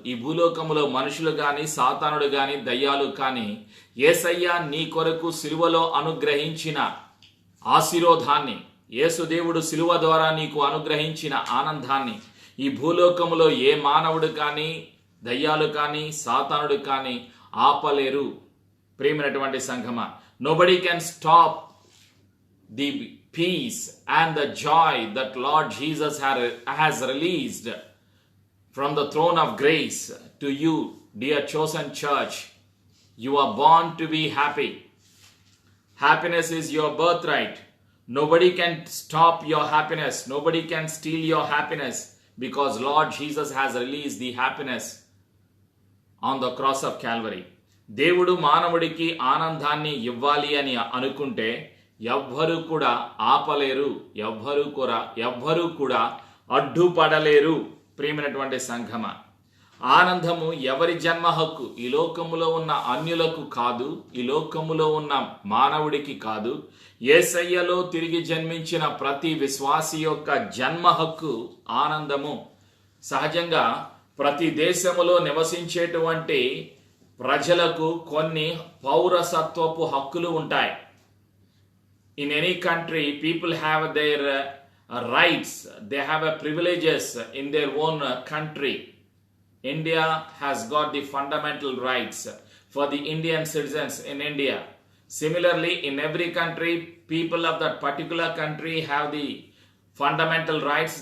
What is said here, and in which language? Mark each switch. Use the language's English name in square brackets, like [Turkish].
[Telugu] ఈ భూలోకములో మనుషులు గాని, సాతానుడు గాని, దయ్యాలు కాని యేసయ్య నీ కొరకు సిలువలో అనుగ్రహించిన ఆశీర్వాదాన్ని, యేసుదేవుడు సిలువ ద్వారా నీకు అనుగ్రహించిన ఆనందాన్ని ఈ భూలోకములో ఏ మానవుడు కానీ, దయ్యాలు కానీ, సాతానుడు కానీ ఆపలేరు. ప్రియమైనటువంటి సంఘమా, [English] nobody can stop the peace and the joy that Lord Jesus has released from the throne of grace to you, dear chosen church. You are born to be happy. Happiness is your birthright. Nobody can stop your happiness. Nobody can steal your happiness because Lord Jesus has released the happiness on the cross of Calvary. [Telugu] దేవుడు మానవుడికి ఆనందాన్ని ఇవ్వాలి అని అనుకుంటే ఎవ్వరూ కూడా ఆపలేరు, ఎవ్వరూ కూడా అడ్డుపడలేరు. ప్రియమైనటువంటి సంఘమా, ఆనందము ఎవరి జన్మ హక్కు? ఈ లోకములో ఉన్న అన్యులకు కాదు, ఈ లోకములో ఉన్న మానవుడికి కాదు. యేసయ్యలో తిరిగి జన్మించిన ప్రతి విశ్వాసి యొక్క జన్మ హక్కు ఆనందము. సహజంగా ప్రతి దేశములో నివసించేటువంటి ప్రజలకు కొన్ని పౌరసత్వపు హక్కులు ఉంటాయి. [English] In any country, people have their rights. They have privileges in their own country. India has got the fundamental rights for the Indian citizens in India. Similarly, in every country, people of that particular country have the fundamental rights.